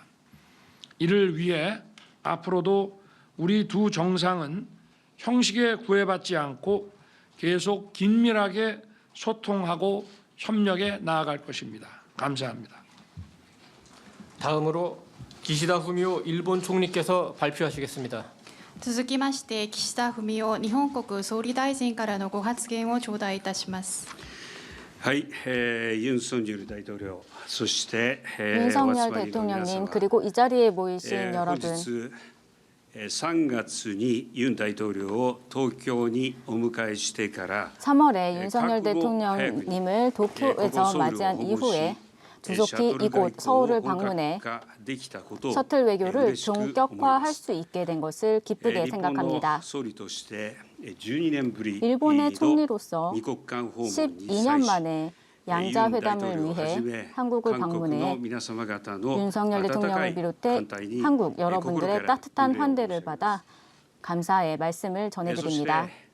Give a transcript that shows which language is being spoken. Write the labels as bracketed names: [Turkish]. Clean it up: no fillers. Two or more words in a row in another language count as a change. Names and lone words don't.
[Korean] 이를 위해 앞으로도 우리 두 정상은 형식에 구애받지 않고 계속 긴밀하게 소통하고 협력해 나아갈 것입니다. 감사합니다. 다음으로 기시다 후미오 일본 총리께서 발표하시겠습니다. [Japanese] 続きまして岸田文雄日本国総理大臣からのご発言を頂戴いたします。はい、ユン・ソンニョル大統領、そして、 [Korean] 윤석열 대통령님 그리고 이 자리에 모이신 [Japanese] 本 [Korean] 여러분 [Japanese] 日3月にユン大統領を東京にお迎えしてから [Korean] 3월에 윤석열 대통령님을 도쿄에서 맞이한 이후에 조속히 이곳 서울을 방문해 셔틀 외교를 본격화할 수 있게 된 것을 기쁘게 생각합니다. 일본의 총리로서 12년 만에 양자 회담을 위해 한국을 방문해 윤석열 대통령을 비롯해 한국 여러분들의 따뜻한 환대를 받아 감사의 말씀을 전해드립니다.